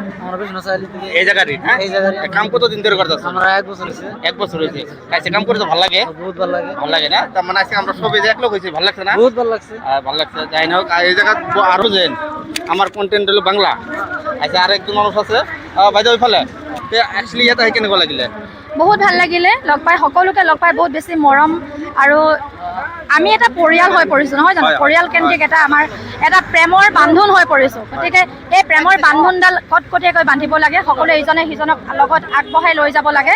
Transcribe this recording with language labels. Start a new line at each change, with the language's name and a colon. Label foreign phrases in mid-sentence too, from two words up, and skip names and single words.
Bangla: আমরা বিশ্বনাথ চারিআলি থেকে এই জায়গারই? হ্যাঁ এই জায়গার কাম কত দিন ধরে করতেছেন? আমরা 1 বছর হইছে। 1 বছর হয়েছে। আচ্ছা কাম করতে ভালো লাগে? বহুত ভালো লাগে। ভালো লাগে না? তার মানে আজকে আমরা সবাই যে এক লোক হয়েছি, ভালো লাগছে না? বহুত ভালো লাগছে। ভালো লাগছে। যাই হোক এই জায়গা আরো যেন আমার কন্টেন্ট হলো বাংলা।
Assamese: আচ্ছা আর একজন মানুষ আছে বাইদেউ ওইফালে, একচুৱেলি ইয়াতে আহি কেনেকুৱা লাগিলে? বহুত ভাল লাগিলে লগ পাই, সকলোকে লগ পাই বহুত বেছি মৰম। আৰু আমি এটা পৰিয়াল হৈ পৰিছোঁ নহয় জানো? পৰিয়াল কেন্দ্ৰিক এটা আমাৰ এটা প্ৰেমৰ বান্ধোন হৈ পৰিছোঁ। গতিকে এই প্ৰেমৰ বান্ধোনডাল কটকটীয়াকৈ বান্ধিব লাগে, সকলোৱে ইজনে সিজনক লগত আগবঢ়াই লৈ যাব লাগে।